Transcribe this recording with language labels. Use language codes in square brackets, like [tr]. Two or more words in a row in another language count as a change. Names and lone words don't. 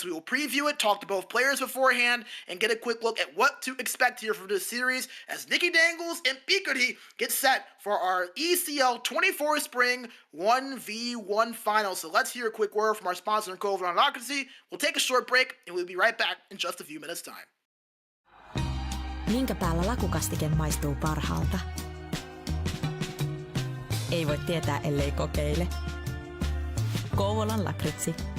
[en] We will preview it, talk to both players beforehand, and get a quick look at what to expect here from this series as NikkeDangles and Pikkarii get set for our ECL 24 Spring 1v1 final. So let's hear a quick word from our sponsor and co-owner on Artuzio. We'll take a short break, and we'll be right back in just a few minutes' time. [fi] Minkä päällä lakukastike maistuu parhaalta? Ei voi tietää, ellei kokeile. Kouvolan lakritsi.